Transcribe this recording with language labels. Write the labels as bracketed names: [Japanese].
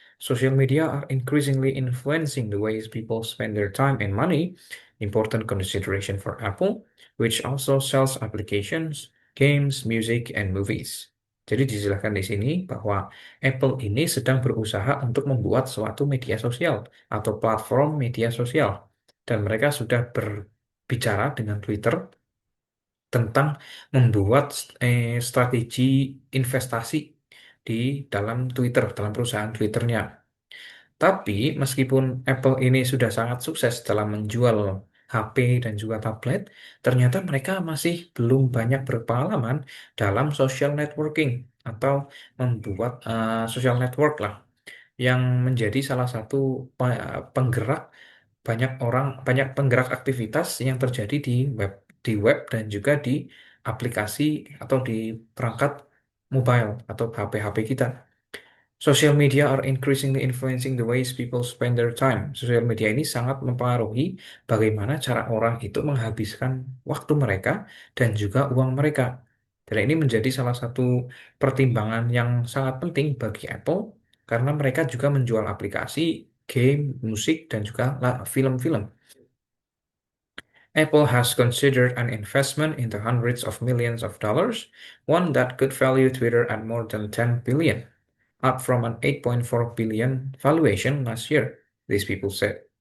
[English] Social media are increasingly influencing the ways people spend their time and money, important consideration for Apple, which also sells applications, games, music, and movies. [Indonesian] Jadi dijelaskan di sini bahwa Apple ini sedang berusaha untuk membuat suatu media sosial atau platform media sosial. Dan mereka sudah berbicara dengan Twitter tentang membuat strategi investasi di dalam Twitter, dalam perusahaan Twitternya. Tapi meskipun Apple ini sudah sangat sukses dalam menjual HP dan juga tablet, ternyata mereka masih belum banyak berpengalaman dalam social networking atau membuat social network lah yang menjadi salah satu penggerak banyak penggerak aktivitas yang terjadi di web dan juga di aplikasi atau di perangkat mobile atau HP-HP kita. [English] Social media are increasingly influencing the ways people spend their time. [Indonesian] Sosial media ini sangat mempengaruhi bagaimana cara orang itu menghabiskan waktu mereka dan juga uang mereka. Dan ini menjadi salah satu pertimbangan yang sangat penting bagi Apple karena mereka juga menjual aplikasi, game, musik, dan juga film-film. [English] Apple has considered an investment in the hundreds of millions of dollars, one that could value Twitter at more than 10 billion, up from an 8.4 billion valuation last year, these people said.